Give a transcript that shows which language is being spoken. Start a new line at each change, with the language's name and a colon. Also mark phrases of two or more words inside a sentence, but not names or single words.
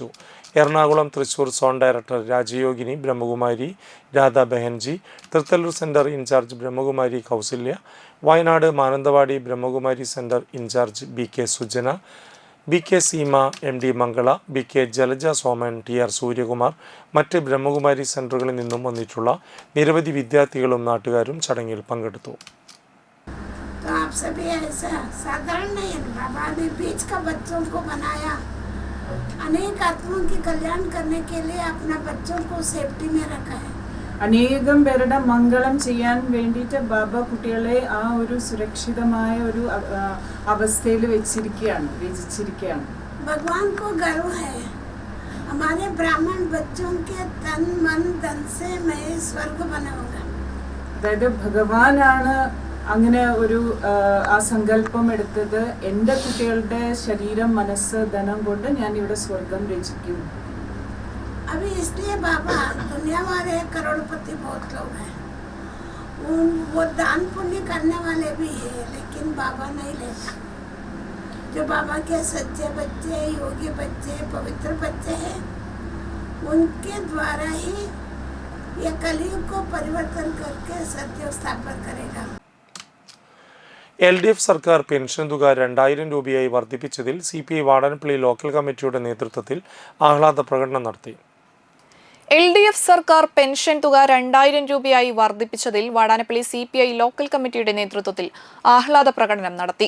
Malayalam: എറണാകുളം തൃശൂർ സോൺ ഡയറക്ടർ രാജയോഗിനി ബ്രഹ്മകുമാരി രാധ ബഹൻജി, തൃത്തല്ലൂർ
English: center incharge
Malayalam: ബ്രഹ്മകുമാരി കൗസല്യ, വയനാട് മാനന്തവാടി ബ്രഹ്മകുമാരി
English: center incharge
Malayalam: BK സുജന, BK സീമ, MD മംഗള, BK ജലജ സോമൻ, TR സൂര്യകുമാർ, മറ്റ് ബ്രഹ്മകുമാരി സെൻറ്ററുകളിൽ നിന്നും വന്നിട്ടുള്ള നിരവധി വിദ്യാർത്ഥികളും നാട്ടുകാരും ചടങ്ങിൽ പങ്കെടുത്തു.
Hindi: आप सभी ऐसा साधारण नहीं है, बाबा ने बीच का बच्चों को बनाया अनेक आत्माओं की कल्याण करने के लिए अपना बच्चों को सेफ्टी में रखा है.
Malayalam: അനേകം പേരുടെ മംഗളം ചെയ്യാൻ വേണ്ടിയിട്ട് ബാബ കുട്ടികളെ ആ ഒരു സുരക്ഷിതമായ ഒരു അവസ്ഥയിൽ രചിച്ചിരിക്കുകയാണ്.
Hindi: भगवान को गर्व है हमारे ब्राह्मण बच्चों के तन मन धन से मैं स्वर्ग बनाऊंगा.
Malayalam: അതായത് ഭഗവാനാണ് അങ്ങനെ ഒരു ആ സങ്കല്പം എടുത്തത്. എൻ്റെ കുട്ടികളുടെ ശരീരം മനസ്സ് ധനം കൊണ്ട് ഞാൻ ഇവിടെ സ്വർഗം രചിക്കും.
Hindi: अभी इसलिए बाबा दुनिया वाले करोड़पति बहुत लोग हैं, वो दान पुण्य करने वाले भी हैं, लेकिन बाबा नहीं लेता. जो बाबा के सच्चे बच्चे, योगी बच्चे, पवित्र बच्चे हैं, उनके द्वारा ही ये कलयुग को परिवर्तन करके सत्य स्थापन करेगा.
Malayalam: LDF സർക്കാർ പെൻഷൻ തുക 2000 രൂപയായി വർദ്ധിപ്പിച്ചതിൽ CPI വാടാനപ്പള്ളി ലോക്കൽ കമ്മിറ്റിയുടെ നേതൃത്വത്തിൽ ആഹ്ലാദ പ്രകടനം നടത്തി. LDF സർക്കാർ പെൻഷൻ തുക 2000 രൂപയായി വർദ്ധിപ്പിച്ചതിൽ വാടാനപ്പള്ളി CPI ലോക്കൽ കമ്മിറ്റിയുടെ നേതൃത്വത്തിൽ ആഹ്ലാദ പ്രകടനം നടത്തി.